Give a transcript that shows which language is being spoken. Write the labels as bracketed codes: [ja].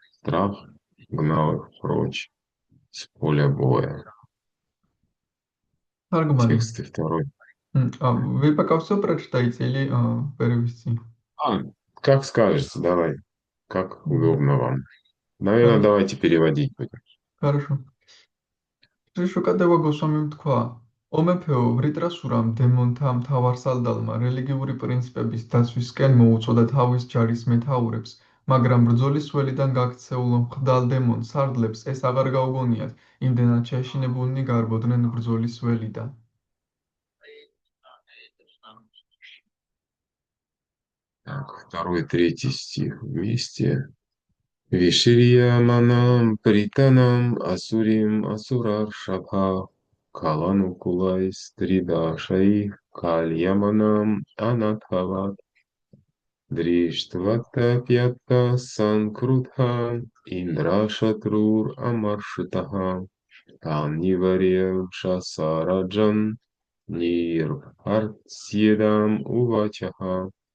[ru] Страх гнал их прочь с поля боя». [ka] თარგმანი. [ru] Текст и второй. Випакавсо прочитайте или перевести? Как скажете, давай. Как Мгм. удобно вам. Наверное, Хорошо. давайте переводить будем. Хорошо. [ka] შიშუკადევა გოსვამიმ თქვა: "ო მეფეო, ვრიტრასურამ დემონთა მთავარსალდალმა რელიგიური პრინციპების დაცვისკენ მოუწოდა თავის ჯარის მეთაურებს, მაგრამ ბრძოლის ველიდან გაქცეულ მღვდალ დემონ სარდლებს ეს აღარ გაუგონიათ, იმდენად შეშინებულნი გარბოდნენ ბრძოლის ველიდან. [ru] Так, второй и третий стих вместе. [sa] Виширьяманам пританам асурим асураршабха каланукулай стридашай кальяманам анатхават дриштватапьята санкрутха индрашатрур амаршитаха танниварев шасараджан нирбхартсьедам увачаха.